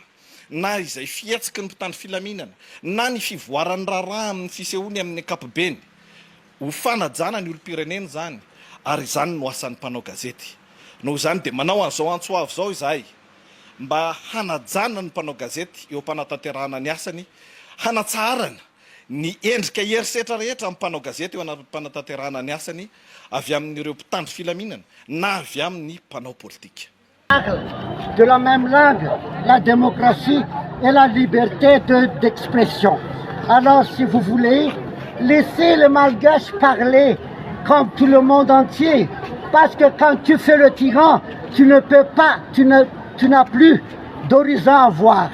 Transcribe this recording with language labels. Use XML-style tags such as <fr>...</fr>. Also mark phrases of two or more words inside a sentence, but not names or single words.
<mg>na izay fihetsiky ny mpitandro filaminana na ny fivoaran'ny raharaha amin'ny fisehoany amin'ny ankapobeny ho fanajana ny olom-pirenena zany ary izany no asan'ny mpanao gazety noho izany dia manao an'izao antsoavo zao izahay mba hanajana ny mpanao gazety eo am-panatanterahana ny asany hanatsarana ny endrika herisetra rehetra amin'ny mpanao gazety eo am-panatanterahana ny asany avy amin'ireo mpitandro filaminana na avy amin'ny mpanao politika.</mg> <fr>De la même langue, la démocratie et la liberté d'expression. Alors, si vous voulez, laissez les Malgaches parler comme tout le monde entier. Parce que quand tu fais le tyran, tu ne peux pas, tu n'as plus d'horizon à voir.</fr>